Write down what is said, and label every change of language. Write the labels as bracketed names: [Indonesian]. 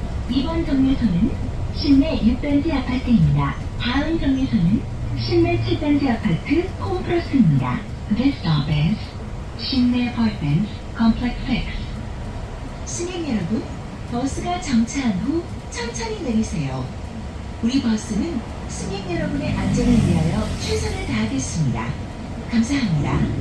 [Korean] 이번 정류소는 신내 6단지 아파트입니다. 다음 정류소는 신내 7단지 아파트 홈플러스입니다. [English] This stop is 신내 Apartments Complex 6. [Korean] 승객 여러분, 버스가 정차한 후 천천히 내리세요. 우리 버스는 승객 여러분의 안전을 위하여 최선을 다하겠습니다. 감사합니다.